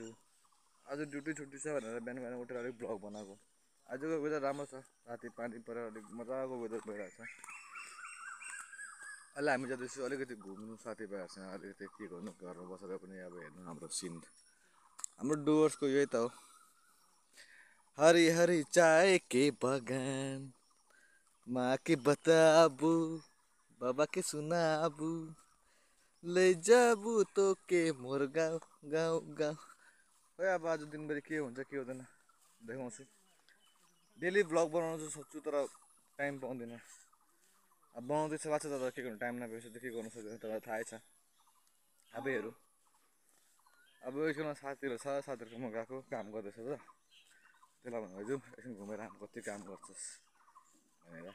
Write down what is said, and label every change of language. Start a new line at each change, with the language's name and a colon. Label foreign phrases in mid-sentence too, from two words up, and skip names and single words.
Nepali: आज ड्युटी छुट्टी छ भनेर बिहान बिहान उठेर अलिक ब्लग बनाएको। आजको वेदर राम्रो छ, राति पानी परेर अलिक मजाको वेदर भइरहेको छ। अहिले हामी जाँदैछु अलिकति घुम्नु साथीभाइहरूसँग। अलिकति के गर्नु, घरमा बसेर पनि अब हेर्नु हाम्रो सिन, हाम्रो डुवर्सको यही त हो।
Sadri: हरी हरी चाय के बगान, माँ के बताबू, बाबा के सुनाबू, ले जाबू तो के मोर गाउँ गाउँ गाउँ।
Nepali: खोइ अब आज दिनभरि के हुन्छ के हुँदैन देखाउँछु। डेली भ्लग बनाउनु चाहिँ सक्छु तर टाइम पाउँदिनँ। अब बनाउँदैछ भएको छ तर के गर्नु, टाइम नभएपछि त के गर्नु सक्दैन, तपाईँलाई थाहै छ। अब हेरौँ, अब एकछिनमा साथीहरू छ, साथीहरूकोमा गएको काम गर्दैछ त, त्यसलाई भन्नु जाउँ एकछिन घुमेर आम कति काम गर्छस् भनेर।